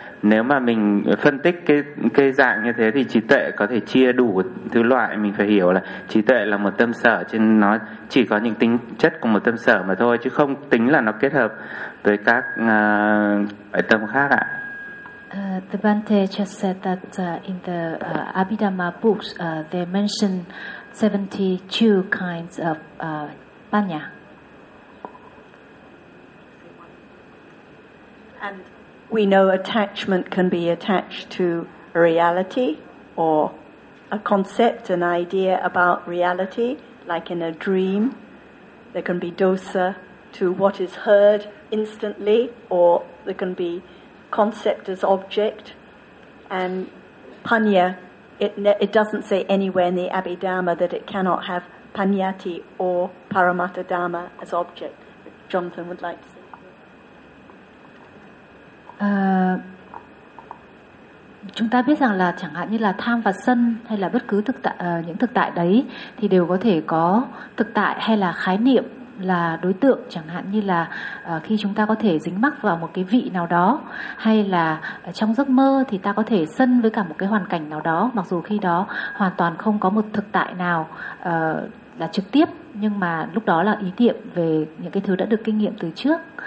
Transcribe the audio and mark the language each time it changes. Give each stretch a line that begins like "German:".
Vietnamese: Nếu mà mình phân tích cái dạng như thế thì trí tuệ có thể chia đủ thứ loại. Mình phải hiểu là trí tuệ là một tâm sở, chứ nó chỉ có những tính chất của một tâm sở mà thôi, chứ không tính là nó kết hợp với các loại tâm khác ạ.
English: The Bante just said that in the Abhidhamma books they mention 72 kinds of panya. And we know attachment can be attached to a reality or a concept, an idea about reality, like in a dream. There can be dosa to what is heard instantly, or there can be concept as object. And panya, it doesn't say anywhere in the Abhidhamma that it cannot have panyati or paramatta dhamma as object. Jonathan would like to say.
Vietnamese: Chúng ta biết rằng là chẳng hạn như là tham và sân hay là bất cứ thực tại, những thực tại đấy thì đều có thể có thực tại hay là khái niệm là đối tượng, chẳng hạn như là khi chúng ta có thể dính mắc vào một cái vị nào đó, hay là trong giấc mơ thì ta có thể sân với cả một cái hoàn cảnh nào đó, mặc dù khi đó hoàn toàn không có một thực tại nào là trực tiếp, nhưng mà lúc đó là ý niệm về những cái thứ đã được kinh nghiệm từ trước.